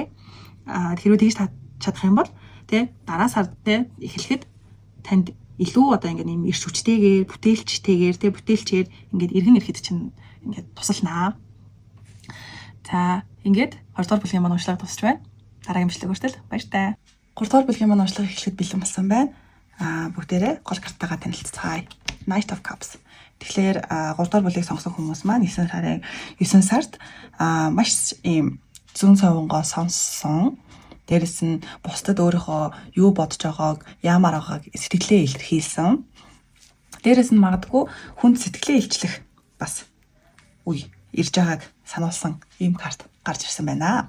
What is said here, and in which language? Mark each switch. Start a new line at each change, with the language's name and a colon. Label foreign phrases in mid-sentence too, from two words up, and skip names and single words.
Mongolian: Хэрвээ тэгж чадах юм бол тий дараа сард тий эхлэхэд танд илүү одоо ингээд юм эрс хүчтэйгээр бүтээлчээр ингээд иргэн ирэхэд чинь ингээд тусалнаа. За ингээд 2 дугаар бүлгийн маань уншлага дуусч байна. Дараагийн бичлэг хүртэл баяртай. 3 дугаар бүлгийн маань уншлага эхлэхэд бэлэн болсон байна. Бүгдээрээ гол картагаа танилццгаая. Knight of Cups. Тэгэхээр 3 дугаар бүлгийг сонгосон хүмүүс маань 9 сард маш ийм зүүн совонгоо сонссон. Дээрэс нь бусдад өөрийнхөө юу бодож байгааг, яамаар байгааг сэтгэлээ илэрхийлсэн. Дээрэс нь магадгүй хүнд сэтгэлээ илчлэх бас үе ирж байгааг сануулсан ийм карт гарч ирсэн байна.